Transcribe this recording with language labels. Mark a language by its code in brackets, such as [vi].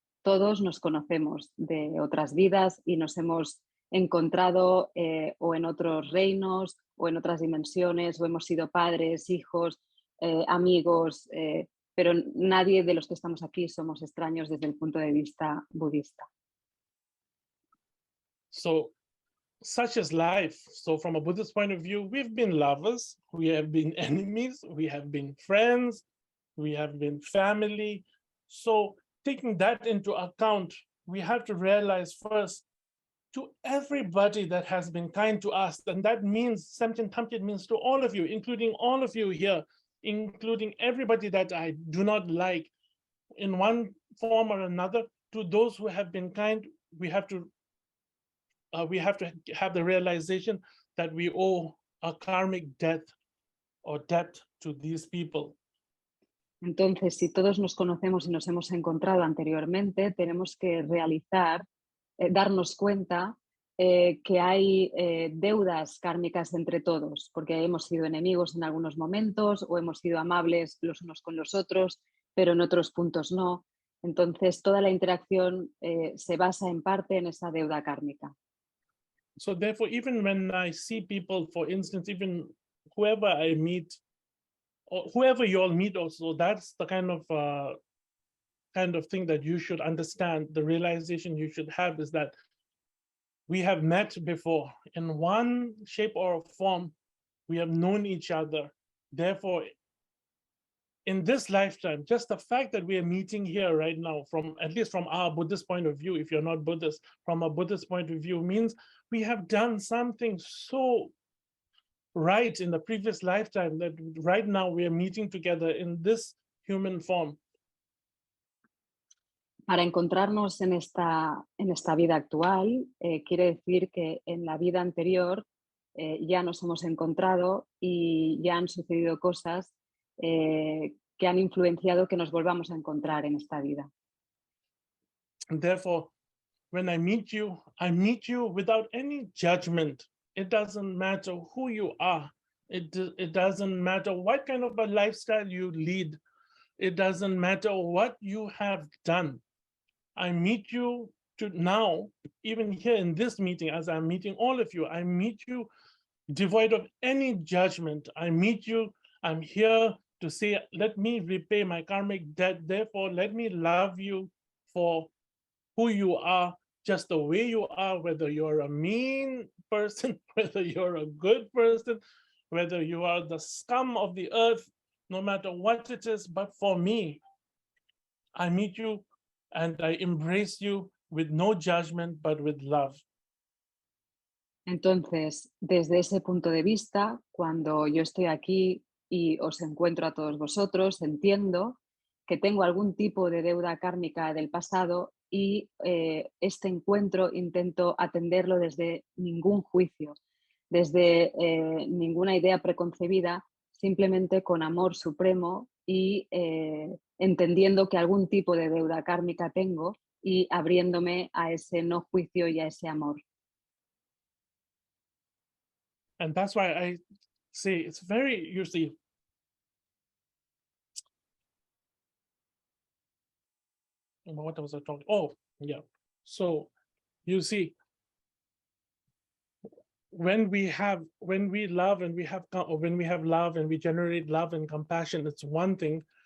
[es] Todos nos conocemos de otras vidas y nos hemos encontrado o en otros reinos o en otras dimensiones, o hemos sido padres, hijos, amigos, pero nadie de los que estamos aquí somos extraños desde el punto de vista budista. [en] So, such is life. So from a Buddhist point of view, we've been lovers, we have been enemies, we have been friends, we have been family. So taking that into account, we have to realize first, to everybody that has been kind to us, and that means, Samchen Tamkit means to all of you, including all of you here, including everybody that I do not like in one form or another, to those who have been kind, we have to have the realization that we owe a karmic debt or debt to these people. [es] Entonces, si todos nos conocemos y nos hemos encontrado anteriormente, tenemos que darnos cuenta que hay deudas kármicas entre todos, porque hemos sido enemigos en algunos momentos o hemos sido amables los unos con los otros, pero en otros puntos no. Entonces, toda la interacción se basa en parte en esa deuda kármica. [en] So therefore, even when I see people, for instance, even whoever I meet, or whoever you all meet also, that's the kind of thing that you should understand. The realization you should have is that we have met before in one shape or form. We have known each other. Therefore, in this lifetime, just the fact that we are meeting here right now, from at least from our Buddhist point of view, if you're not Buddhist, from a Buddhist point of view, means we have done something so right in the previous lifetime that right now we are meeting together in this human form. [es] Para encontrarnos en esta vida actual, quiere decir que en la vida anterior ya nos hemos encontrado y ya han sucedido cosas que han influenciado que nos volvamos a encontrar en esta vida. [en] And therefore, when I meet you without any judgment. It doesn't matter who you are. It doesn't matter what kind of a lifestyle you lead. It doesn't matter what you have done. I meet you to now, even here in this meeting, as I'm meeting all of you, I meet you devoid of any judgment. I meet you, I'm here to say, let me repay my karmic debt. Therefore, let me love you for who you are, just the way you are, whether you're a mean person, whether you're a good person, whether you are the scum of the earth, no matter what it is. But for me, I meet you and I embrace you with no judgment, but with love. [es] Entonces, desde ese punto de vista, cuando yo estoy aquí y os encuentro a todos vosotros, entiendo que tengo algún tipo de deuda kármica del pasado y este encuentro intento atenderlo desde ningún juicio, desde ninguna idea preconcebida, simplemente con amor supremo y entendiendo que algún tipo de deuda kármica tengo y abriéndome a ese no juicio y a ese amor. [en] And that's why I say it's very, you see, what was I talking? Oh, yeah. So you see, when we love and we have love and we generate love and compassion, it's one thing.